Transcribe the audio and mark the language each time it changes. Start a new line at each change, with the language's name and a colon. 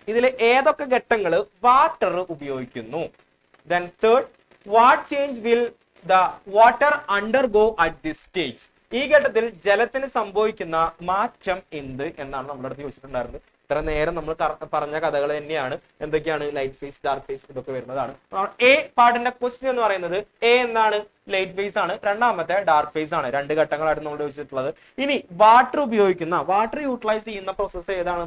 Malayalam: ഇതിലെ ഏതൊക്കെ ഘട്ടങ്ങൾ വാട്ടർ ഉപയോഗിക്കുന്നു?
English: Then third, what change will the water undergo at this stage?
Malayalam: ഈ ഘട്ടത്തിൽ ജലത്തിന് സംഭവിക്കുന്ന മാറ്റം എന്ത് എന്നാണ് നമ്മുടെ അടുത്ത് ചോദിച്ചിട്ടുണ്ടായിരുന്നത്. ഇത്ര നേരം നമ്മൾ പറഞ്ഞ കഥകൾ തന്നെയാണ്. എന്തൊക്കെയാണ്? ലൈറ്റ് ഫേസ്, ഡാർക്ക് ഫേസ്, ഇതൊക്കെ വരുന്നതാണ്. എ പാർട്ടിന്റെ ക്വസ്റ്റ്യൻ എന്ന് പറയുന്നത് എ എന്താണ്? ലൈറ്റ് ഫേസ് ആണ്. രണ്ടാമത്തെ ഡാർക്ക് ഫേസ് ആണ്. രണ്ട് ഘട്ടങ്ങളായിട്ട് നമ്മൾ ചോദിച്ചിട്ടുള്ളത്. ഇനി വാട്ടർ ഉപയോഗിക്കുന്ന, വാട്ടർ യൂട്ടിലൈസ് ചെയ്യുന്ന പ്രോസസ്സ് ഏതാണ്?